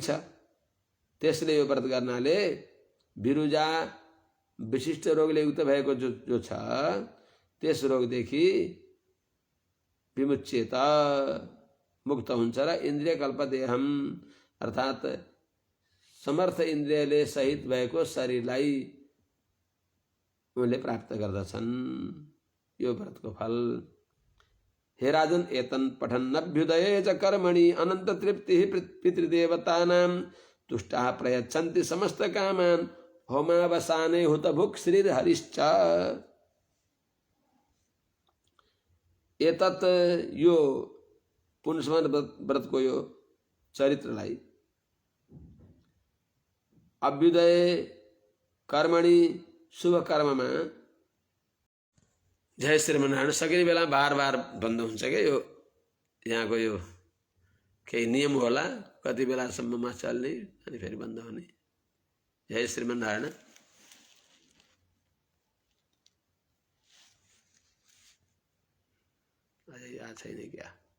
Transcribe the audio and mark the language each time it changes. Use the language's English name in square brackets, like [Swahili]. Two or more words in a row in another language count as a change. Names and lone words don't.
[Nepali] छ, त्यसले यो व्रत गर्नाले विरुजा विशिष्ट रोगले युक्त भएको जो छ त्यस रोगदेखि विमुच्येत मुक्त हुन्छ र [Sanskrit] इन्द्रिय कल्पदेहम [Nepali] अर्थात् समर्थ इन्द्रियले सहित भएको शरीरलाई उनले प्राप्त गर्दछन् यो व्रतको फल। [Sanskrit] हे राजन, एतन पठन्नभ्युदये च कर्मणि अनंत तृप्ति पितृदेवतानां तुष्टाः प्रयच्छन्ति समस्त कामान् होमावसाने हुतभुक् श्रीहरिश्च। [Nepali] एतत् यो पुंसवन व्रतको यो चरित्रलाई [Sanskrit] अभ्युदय कर्मणि [Nepali] शुभ कर्ममा [Sanskrit] जय श्रीमन्नारायण [Nepali] सकिने बेला बार बार बन्द हुन्छ क्या यो यहाँको यो केही नियम होला कति बेलासम्ममा चल्ने अनि फेरि बन्द हुने। [Sanskrit] जय श्रीमन्नारायण। [Nepali] अझै याद छैन क्या